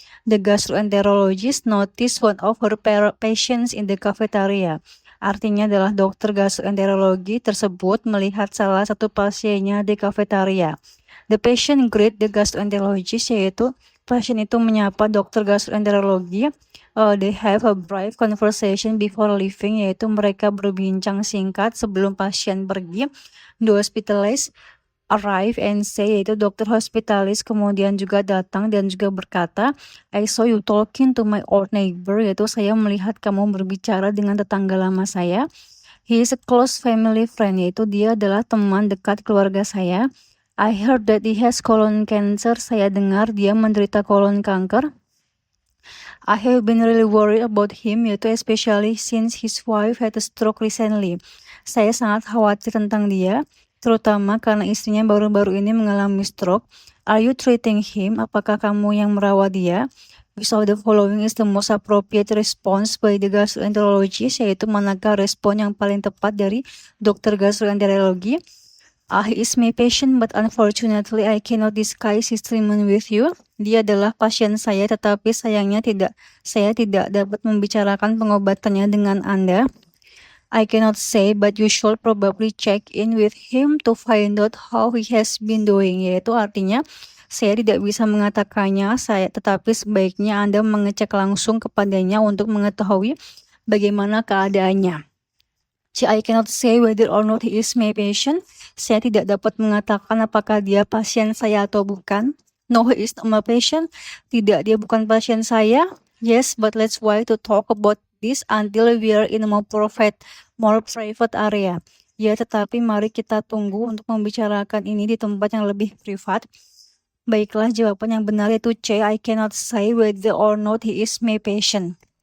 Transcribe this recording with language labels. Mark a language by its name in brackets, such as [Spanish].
[English] The gastroenterologist noticed one of her patients in the cafeteria. [Indonesian] Artinya adalah dokter gastroenterologi tersebut melihat salah satu pasiennya di kafetaria. [English] The patient greet the gastroenterologist, [Indonesian] yaitu pasien itu menyapa dokter gastroenterologi. [English] They have a brief conversation before leaving, [Indonesian] yaitu mereka berbincang singkat sebelum pasien pergi. [English] The hospitalist arrive and say, [Indonesian] yaitu dokter hospitalis kemudian juga datang dan juga berkata, [English] I saw you talking to my old neighbor, [Indonesian] yaitu saya melihat kamu berbicara dengan tetangga lama saya. [English] He is a close family friend, [Indonesian] yaitu dia adalah teman dekat keluarga saya. [English] I heard that he has colon cancer, [Indonesian] saya dengar dia menderita kolon kanker. [English] I have been really worried about him, yaitu especially since his wife had a stroke recently. [Indonesian] Saya sangat khawatir tentang dia, terutama karena istrinya baru-baru ini mengalami stroke. [English] Are you treating him? [Indonesian] Apakah kamu yang merawat dia? [English] Which of the following is the most appropriate response by the gastroenterologist, [Indonesian] yaitu manakah respon yang paling tepat dari dokter gastroenterologi? [English] He is my patient, but unfortunately I cannot discuss his treatment with you. [Indonesian] Dia adalah pasien saya, tetapi sayangnya saya tidak dapat membicarakan pengobatannya dengan Anda. [English] I cannot say, but you should probably check in with him to find out how he has been doing. [Indonesian] Yaitu artinya, saya tidak bisa mengatakannya, tetapi sebaiknya Anda mengecek langsung kepadanya untuk mengetahui bagaimana keadaannya. [English] I cannot say whether or not he is my patient. [Indonesian] Saya tidak dapat mengatakan apakah dia pasien saya atau bukan. [English] No, he is not my patient. [Indonesian] Tidak, dia bukan pasien saya. [English] Yes, but let's wait to talk about this until we are in a more private area. [Indonesian] Ya, tetapi mari kita tunggu untuk membicarakan ini di tempat yang lebih privat. Baiklah, jawaban yang benar yaitu C. [English] I cannot say whether or not he is my patient.